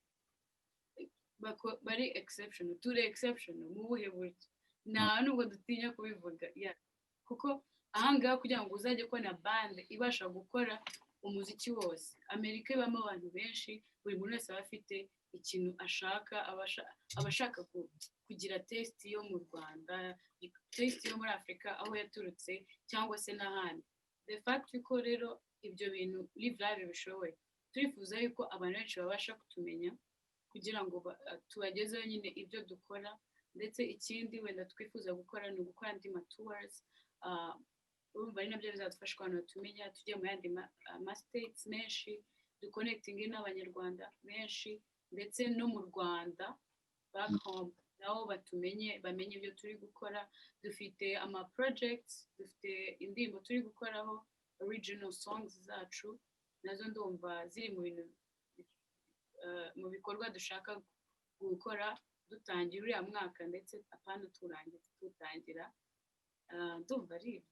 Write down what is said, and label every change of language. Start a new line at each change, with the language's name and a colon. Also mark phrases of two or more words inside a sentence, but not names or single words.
Kinyarwanda: bari exceptional turi exceptional mu buhe buryo nta nubwo dutinya kubivuga kuko ahangaha kugira ngo uzajye kubona band ibasha gukora umuziki wose Amerika ibamo abantu benshi buri muntu wese aba afite ikintu ashaka abashaka kugira taste yo mu Rwanda taste yo muri Afrika aho yaturutse cyangwa se n'ahandi
English: the fact
Kinyarwanda: ko rero ibyo bintu Lyve bishoboye turifuza yuko abantu benshi babasha kutumenya kugira ngo tubagezeho nyine ibyo dukora ndetse ikindi wenda twifuza gukora ni ugukora andi tours urumva ari nabyo bizadufasha abantu batumenya tujye mu yandi states menshi duconnectinge n'abanyarwanda benshi ndetse no mu Rwanda
English: back home
Kinyarwanda: nabo bamenye ibyo turi gukora dufite projects dufite indirimbo turi gukoraho
English: original songs
Kinyarwanda: zacu nazo ndumva ziri mu bikorwa dushaka gukora dutangira uriya mwaka ndetse apana tutangira ndumva ari ibyo